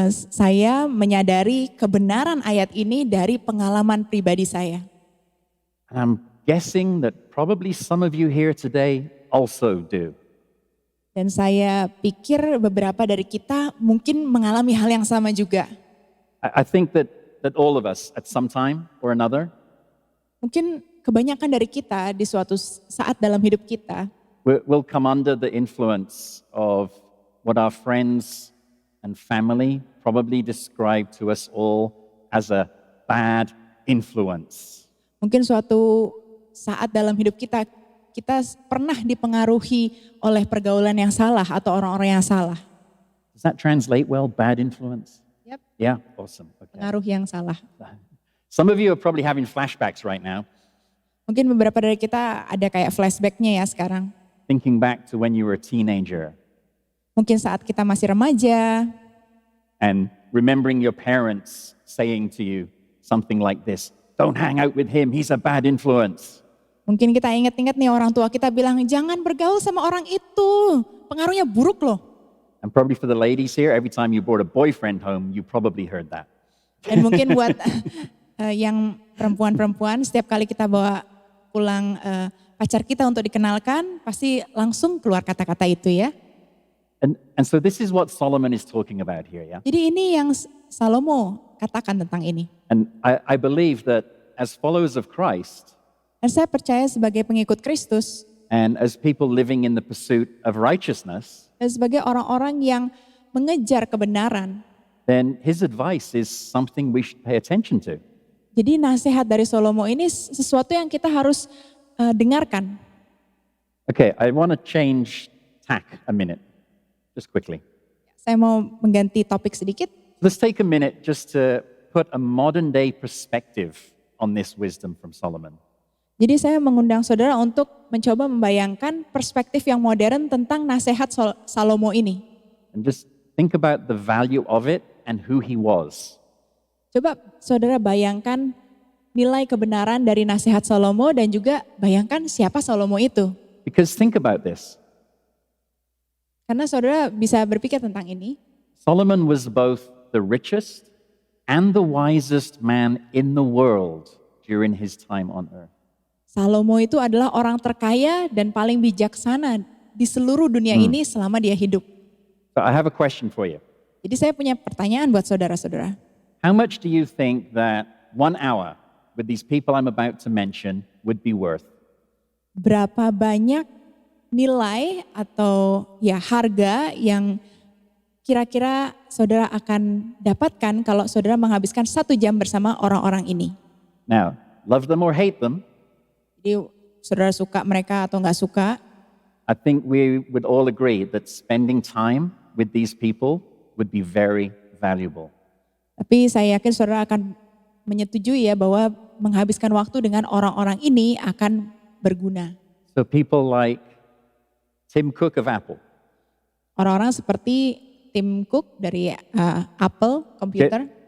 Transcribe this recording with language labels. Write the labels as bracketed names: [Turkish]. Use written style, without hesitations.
[Indonesian] Saya menyadari kebenaran ayat ini dari pengalaman pribadi saya. [English] And I'm guessing that probably some of you here today also do. [Indonesian] Dan saya pikir beberapa dari kita mungkin mengalami hal yang sama juga. [English] I think that all of us at some time or another [Indonesian] Mungkin kebanyakan dari kita di suatu saat dalam hidup kita [English] will come under the influence of what our friends and family probably describe to us all as a bad influence. [Indonesian] mungkin suatu saat dalam hidup kita pernah dipengaruhi oleh pergaulan yang salah atau orang-orang yang salah. [English] Does that translate well, bad influence? Yep. Yeah, awesome. Okay. [Indonesian] Pengaruh yang salah. [English] Some of you are probably having flashbacks right now, [Indonesian] Mungkin beberapa dari kita ada kayak flashbacknya ya sekarang. [English] thinking back to when you were a teenager [Indonesian] Mungkin saat kita masih remaja, [English] and remembering your parents saying to you something like this: don't hang out with him, he's a bad influence. [Indonesian] mungkin kita ingat-ingat nih orang tua kita bilang jangan bergaul sama orang itu, pengaruhnya buruk loh. [English] And probably for the ladies here, every time you brought a boyfriend home, you probably heard that. [Indonesian] Dan mungkin buat yang perempuan-perempuan, setiap kali kita bawa pulang pacar kita untuk dikenalkan, pasti langsung keluar kata-kata itu ya. [English] And so this is what Solomon is talking about here, yeah? [Indonesian] Jadi ini yang Salomo katakan tentang ini. [English] And I believe that as followers of Christ, [Indonesian] Dan saya percaya sebagai pengikut Kristus, [English] and as people living in the pursuit of righteousness, [Indonesian] dan sebagai orang-orang yang mengejar kebenaran, [English] then his advice is something we should pay attention to. [Indonesian] Jadi nasihat dari Salomo ini sesuatu yang kita harus dengarkan. [English] Okay, I want to change tack a minute, just quickly. [Indonesian] Saya mau mengganti topik sedikit. [English] Let's take a minute just to put a modern day perspective on this wisdom from Solomon. [Indonesian] Jadi saya mengundang saudara untuk mencoba membayangkan perspektif yang modern tentang nasihat Salomo ini. [English] And just think about the value of it and who he was. [Indonesian] Coba saudara bayangkan nilai kebenaran dari nasihat Salomo dan juga bayangkan siapa Salomo itu. [English] Because think about this. [Indonesian] Karena saudara bisa berpikir tentang ini. [English] Solomon was both the richest and the wisest man in the world during his time on earth. [Indonesian] Salomo itu adalah orang terkaya dan paling bijaksana di seluruh dunia ini selama dia hidup. [English] So I have a question for you. [Indonesian] Jadi saya punya pertanyaan buat saudara-saudara. [English] How much do you think that 1 hour with these people I'm about to mention would be worth? [Indonesian] Berapa banyak nilai atau ya harga yang kira-kira saudara akan dapatkan kalau saudara menghabiskan 1 jam bersama orang-orang ini? [English] Now, love them or hate them, [Indonesian] Jadi saudara suka mereka atau nggak suka, [English] I think we would all agree that spending time with these people would be very valuable. [Indonesian] tapi saya yakin saudara akan menyetujui ya bahwa menghabiskan waktu dengan orang-orang ini akan berguna. [English] So people like Tim Cook of Apple, [Indonesian] Orang-orang seperti Tim Cook dari Apple Computer,